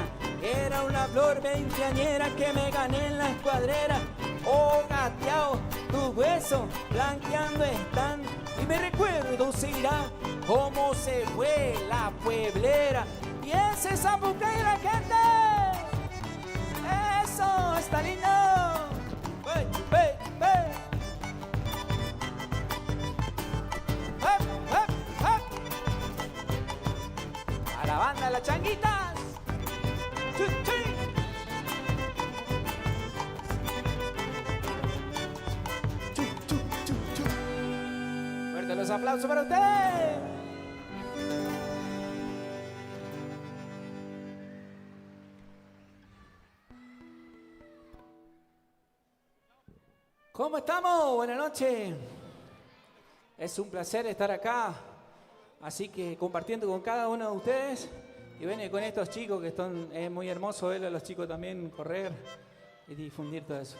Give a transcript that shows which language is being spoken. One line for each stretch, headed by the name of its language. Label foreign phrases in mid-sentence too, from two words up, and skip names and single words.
Spanish: Era una flor veinteañera que me gané en la escuadrera. Oh, gateao, tus huesos blanqueando están. Y mi recuerdo se irá como se fue la pueblera. Y ese Zapucay, la gente. Eso está lindo. Ve, ve, ve. Hep, hep, hep. A la banda de las changuitas. Chu, chu. Chu, chu, chu, chu. Fuerte los aplausos para ustedes. ¿Cómo estamos? Buenas noches. Es un placer estar acá, así que compartiendo con cada uno de ustedes y bueno, con estos chicos que están, es muy hermoso ver a los chicos también correr y difundir todo eso.